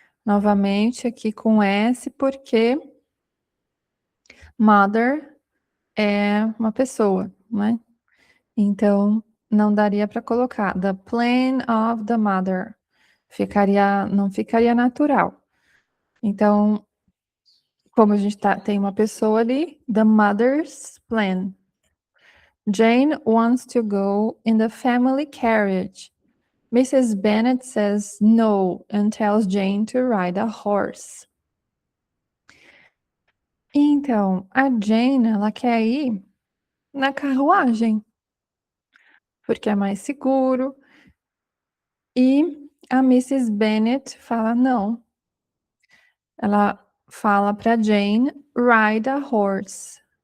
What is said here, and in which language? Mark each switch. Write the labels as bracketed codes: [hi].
[pt] Novamente aqui com S, porque mother é uma pessoa, né? Então, não daria para colocar [en] the plan of the mother. [pt] Não ficaria natural. Então, como a gente tem uma pessoa ali, [en] the mother's plan. Jane wants to go in the family carriage. Mrs. Bennet says no and tells Jane to ride a horse. [pt] Então, a Jane, ela quer ir na carruagem, porque é mais seguro. E a Mrs. Bennet fala não. Ela fala para Jane [en] ride a horse.